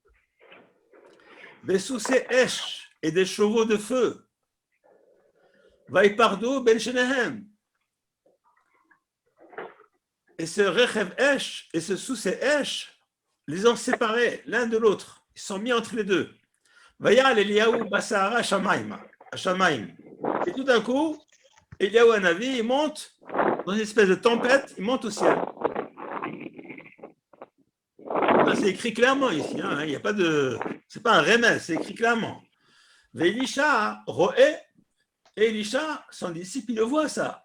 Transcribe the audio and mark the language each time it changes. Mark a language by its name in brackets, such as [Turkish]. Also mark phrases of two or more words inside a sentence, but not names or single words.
[Hebrew] וסוסי אש, [French] et des chevaux de feu. [Hebrew] ויפרדו בין שניהם. [French] Et ce [Hebrew] רכב אש [French] et ce [Hebrew] סוסי אש [French] les ont séparés l'un de l'autre. Ils sont mis entre les deux. [Hebrew] ויעל אליהו בסערה השמים. [French] Et tout d'un coup, Eliyahu Hanavi, il monte dans une espèce de tempête, il monte au ciel. C'est écrit clairement ici, il n'y a pas de. C'est pas un remède, c'est écrit clairement. Elisha, Roé, et Elisha, son disciple, il le voit ça.